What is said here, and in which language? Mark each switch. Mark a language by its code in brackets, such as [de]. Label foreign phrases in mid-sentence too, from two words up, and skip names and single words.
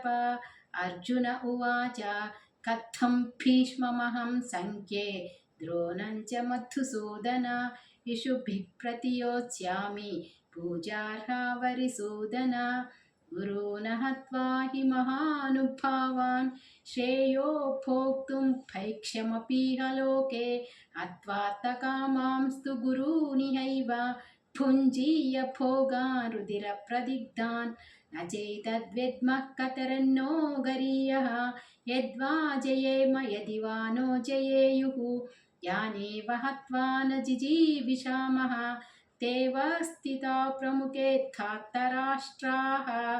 [sa] అర్జున ఉవాచ కథం భీష్మమహం సంఖ్యే ద్రోణం చ మధుసూదన ఇషుభిః ప్రతియోత్స్యామి పూజార్హా వరిసూదన. గురూన్ హత్వా హి మహానుభావాన్ శ్రేయో భోక్తుం భైక్ష్యమపీహ లోకే హత్వార్థకామాంస్తు గురూనిహైవ భుञ्जीय भोगान् रुधिरप्रदिग्धान् न चैतद्विद्मः कतरन्नो गरीयः यद्वा जयेम यदि वा नो जयेयुः यानेव हत्वा न जिजीविषामः तेव स्थिता प्रमुखे धार्तराष्ट्राः